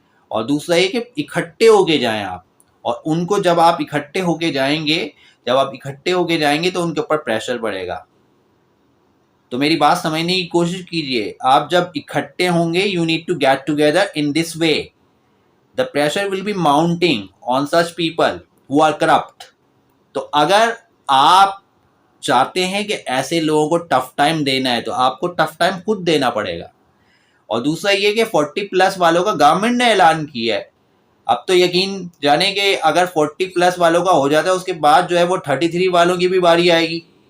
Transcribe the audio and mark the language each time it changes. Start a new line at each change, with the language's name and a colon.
Urdu: اور دوسرا یہ کہ اکٹھے ہو کے جائیں آپ، اور ان کو جب آپ اکٹھے ہو کے جائیں گے تو ان کے اوپر پریشر بڑھے گا۔ تو میری بات سمجھنے کی کوشش کیجئے، آپ جب اکٹھے ہوں گے
English: you need to get together in this way. The pressure will be mounting on such people who are corrupt.
Urdu: تو اگر آپ چاہتے ہیں کہ ایسے لوگوں کو ٹف ٹائم دینا ہے تو آپ کو ٹف ٹائم خود دینا پڑے گا۔ اور دوسرا یہ کہ 40+ والوں کا گورنمنٹ نے اعلان کیا ہے، اب تو یقین جانے کہ اگر 40+ والوں کا ہو جاتا ہے اس کے بعد جو ہے وہ 33 والوں کی بھی باری آئے گی،